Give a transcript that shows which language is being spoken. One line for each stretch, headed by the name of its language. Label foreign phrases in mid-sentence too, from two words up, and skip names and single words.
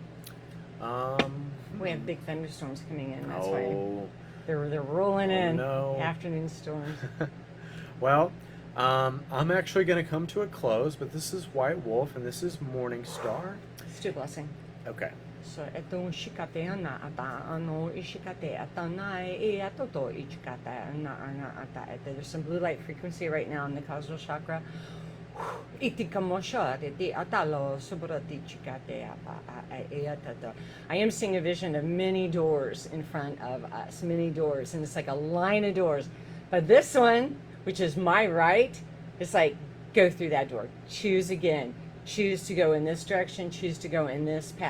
English: We have big thunderstorms coming in. That's why they're rolling in. No. Afternoon storms. Well, I'm actually going to come to a close, but this is White Wolf, and this is MorningStar. Stu blessing. Okay. So eto shikate ana ata ano ishikate atana e atoto ichikate ana ata. There's some blue light frequency right now in the causal chakra. I am seeing a vision of many doors in front of us, many doors, and it's like a line of doors. But this one, which is my right, it's like, go through that door, choose again, choose to go in this direction, choose to go in this path.